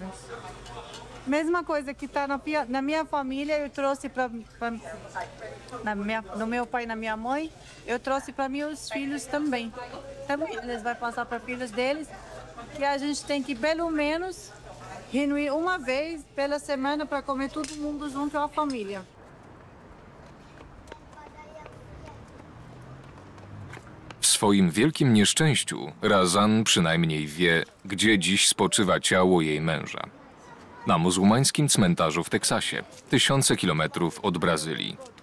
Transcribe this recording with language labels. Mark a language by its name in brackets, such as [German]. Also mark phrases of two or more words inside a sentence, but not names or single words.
[Portuguese] Mesma coisa que está na minha família, eu trouxe no meu pai e na minha mãe, eu trouxe para meus filhos também. Também eles vão passar para filhos deles, que a gente tem que pelo menos reunir uma vez pela semana para comer todo mundo junto à família. [Polish] W swoim wielkim nieszczęściu Razan przynajmniej wie, gdzie dziś spoczywa ciało jej męża. Na muzułmańskim cmentarzu w Teksasie, tysiące kilometrów od Brazylii.